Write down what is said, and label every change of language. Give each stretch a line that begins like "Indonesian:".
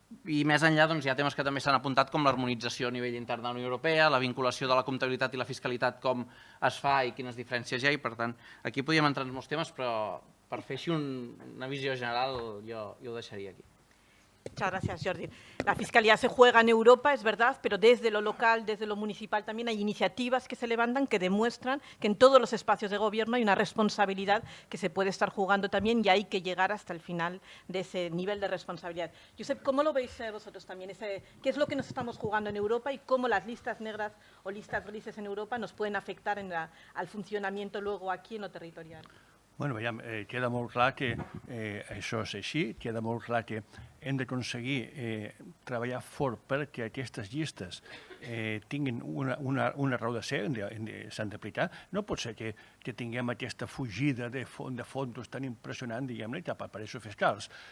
Catalan: I més enllà hi ha temes que també s'han apuntat com l'harmonització a nivell intern de la Unió Europea, la vinculació de la comptabilitat i la fiscalitat, com es fa i quines diferències hi ha, i per tant aquí podríem entrar en molts temes, però per fer així una visió general jo ho deixaria aquí.
Spanish: Muchas gracias, Jordi. La fiscalía se juega en Europa, es verdad, pero desde lo local, desde lo municipal también hay iniciativas que se levantan que demuestran que en todos los espacios de gobierno hay una responsabilidad que se puede estar jugando también y hay que llegar hasta el final de ese nivel de responsabilidad. Josep, ¿cómo lo veis vosotros también? ¿Qué es lo que nos estamos jugando en Europa y cómo las listas negras o listas grises en Europa nos pueden afectar al funcionamiento luego aquí en lo territorial?
Catalan: Bueno, veiem, queda molt clar que això és així, queda molt clar que hem d'aconseguir treballar fort perquè aquestes llistes tinguin una raó de ser, s'han d'aplicar. No pot ser que tinguem aquesta fugida de fons tan impressionant, diguem-ne, cap a paradisos fiscals.